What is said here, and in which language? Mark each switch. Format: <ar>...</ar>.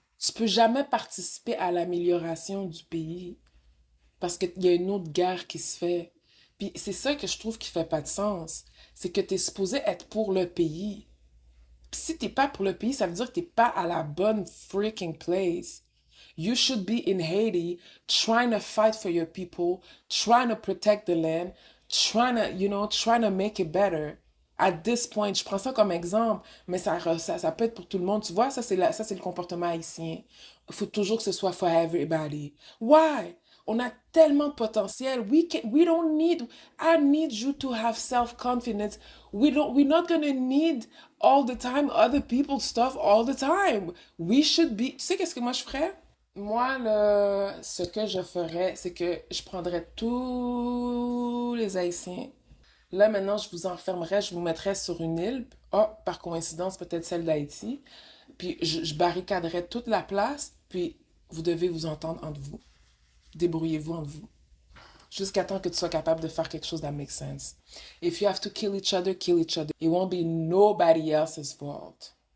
<fr>Tu peux jamais participer à l'amélioration du pays parce qu'il y a une autre guerre qui se fait. Puis c'est ça que je trouve qui fait pas de sens. C'est que tu es supposé être pour le pays. Puis si t'es pas pour le pays, ça veut dire que t'es pas à la bonne freaking place.</fr> <en>You should be in Haiti trying to fight for your people, trying to protect the land, trying to make it better. At this point,</en> <fr>je prends ça comme exemple, mais ça peut être pour tout le monde. Tu vois, ça, c'est le comportement haïtien. Il faut toujours que ce soit</fr> <en>for everybody.</en> <fr>Why? On a tellement de potentiel.</fr> <en>We don't need, I need you to have self-confidence. We're not gonna need all the time other people's stuff all the time. We should be,</en> <fr>tu sais qu'est-ce que moi je ferais? Moi, là, ce que je ferais, c'est que je prendrais tous les Haïtiens. Là, maintenant, je vous enfermerais, je vous mettrais sur une île. Oh, par coïncidence, peut-être celle d'Haïti. Puis, je barricaderais toute la place. Puis, vous devez vous entendre entre vous. Débrouillez-vous entre vous. Jusqu'à temps que tu sois capable de faire quelque chose</fr> <en>that makes sense. If you have to kill each other, kill each other. It won't be nobody else's fault.</en>